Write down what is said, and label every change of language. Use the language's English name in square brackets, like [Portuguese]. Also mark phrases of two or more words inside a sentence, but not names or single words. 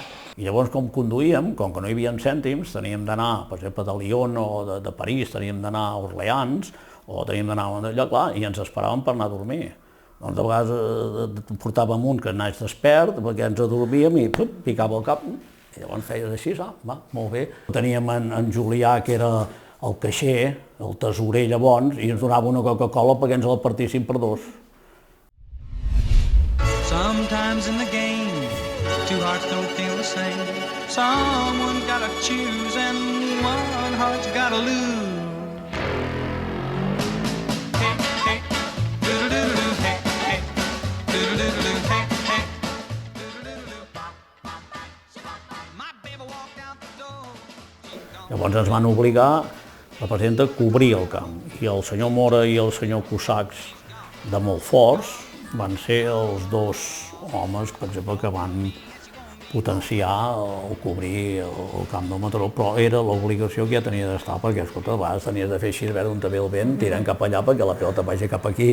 [Catalan] I llavors, com conduïem, com que no hi havia cèntims, teníem d'anar, per exemple, de Lyon o de París, teníem d'anar a Orleans, o teníem d'anar a allò, clar, i ens esperàvem per anar a dormir. Doncs de vegades portàvem un que anés despert, perquè ens adormíem i picava el cap, i llavors feies així, va, molt bé. Teníem en Julià, que era el caixer, el tesorer llavors, i ens donava una Coca-Cola perquè ens la partissin per dos. [English] Sometimes in the game, two hearts don't feel the same. Someone's gotta choose and one heart's gotta lose. Hey, hey, do-do-do-do, hey, hey, do-do-do-do, hey, hey, do-do-do-do, pop, pop, pop. My baby walked out the door. [Catalan] Llavors ens van obligar, la presidenta, a cobrir el camp. I el senyor Mora i el senyor Cusacs, de molt forts, van ser els dos homes, per exemple, que van potenciar o cobrir el camp del Mataró, però era l'obligació que ja tenia d'estar, perquè, escolta, a vegades tenies de fer així, veure on també el vent, tirant cap allà perquè la pilota vagi cap aquí.